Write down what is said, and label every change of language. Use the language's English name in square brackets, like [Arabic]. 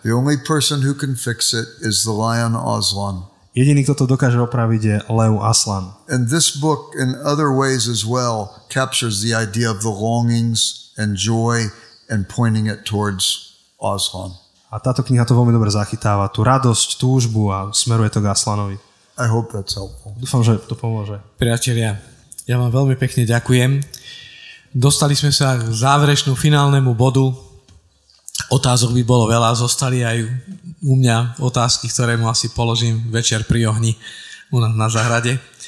[English] The only person who can fix it is the lion Aslan. [Slovak] Jediný, kto to dokáže opraviť, je lev Aslan. [English] And this book, in other ways as well, captures the idea of the longings and joy and pointing it towards Aslan. [Slovak] A táto kniha to veľmi dobre zachytáva. Tú radosť, túžbu a smeruje to k Aslanovi. [English] I hope that's helpful. [Slovak] Dúfam, že to pomôže. Priatelia, ja vám veľmi pekne ďakujem. Dostali sme sa k záverečnú finálnemu bodu. Otázok by bolo veľa, zostali aj u mňa otázky, ktoré mu asi položím večer pri ohni u nás na záhrade.